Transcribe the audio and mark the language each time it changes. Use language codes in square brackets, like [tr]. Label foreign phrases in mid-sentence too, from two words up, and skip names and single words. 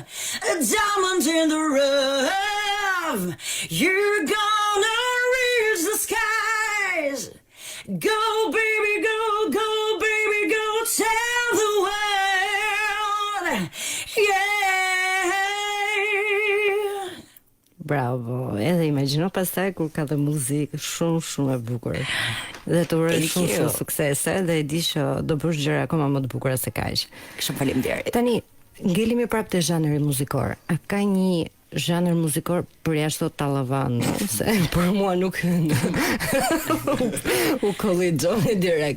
[en] A diamond in the rough, you're gonna reach the skies. Go baby, go, go baby, go tell the world. Yeah. [sq] Bravo. Edhe imagjino pastaj kur ka dhe muzikë shumë e bukur. Dhe të uroj shumë suksese dhe e di që do bësh gjëra akoma më të bukura se kaq. Shumë faleminderit. Tani ngelimi prapë te zhanri muzikor. A ka një zhanër muzikor përjashto tallavan, se për mua nuk u kolli Xhoni direkt.